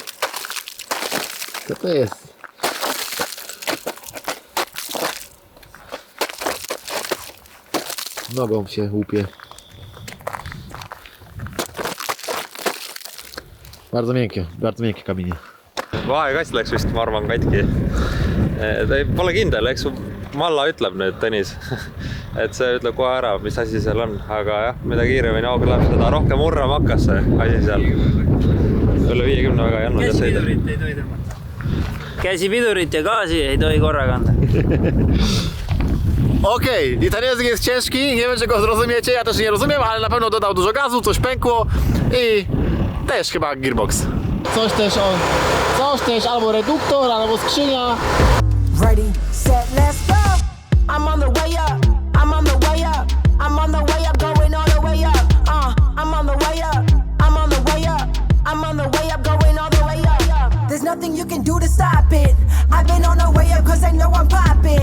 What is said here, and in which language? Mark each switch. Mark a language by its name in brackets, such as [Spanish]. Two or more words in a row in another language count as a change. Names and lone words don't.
[Polish] Co to jest? Nogą się łupie. Bardzo miękkie kamienie. [Estonian] vahekast läks vist, ma arvan, katki. Pole kindel, eks su Malla ütleb nüüd, Tõnis. Et see ütleb kohe ära, mis asi seal on, aga jah, mida kiiremini hooga läheb, seda rohkem murrama hakkas see asi seal. Üle 50 väga ei andnud. Käsipidurit ei tohi tõmmata. Käsipidurit ja gaasi ei tohi korraga anda. [Polish] Okej, i ten język jest ciężki, nie wiem czy go zrozumiecie, ja też nie rozumiem, ale na pewno dodał dużo gazu, coś pękło i też chyba gearbox. Coś też albo reduktor, albo skrzynia. [English] Ready, set, let's go. I'm on the way up. I'm on the way up. I'm on the way up, going all the way up. I'm on the way up. I'm on the way up. I'm on the way up, going all the way up. There's nothing you can do to stop it. I've been on the way up 'cause they know I'm popping.